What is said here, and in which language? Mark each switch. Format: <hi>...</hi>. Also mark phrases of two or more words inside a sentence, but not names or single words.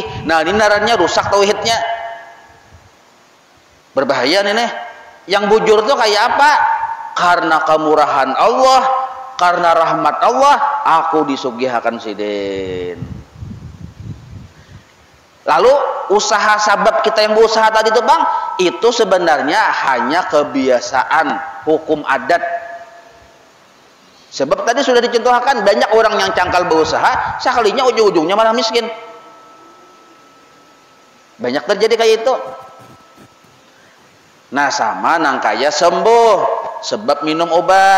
<bjn>Nah, ini narannya rusak tauhidnya.</bjn> <id>Berbahaya nih.</id> <bjn>Yang bujur tuh kayak apa? Karena kemurahan Allah, karena rahmat Allah, aku disugihakan sidin.</bjn> <id>Lalu usaha sabab kita yang berusaha tadi tuh bang, itu sebenarnya hanya kebiasaan hukum adat.</id> <bjn>Sebab tadi sudah dicontohkan banyak orang yang cangkal berusaha, sekalinya ujung-ujungnya malah miskin. Banyak terjadi kayak itu. Nah sama nang kaya sembuh sebab minum obat.</bjn>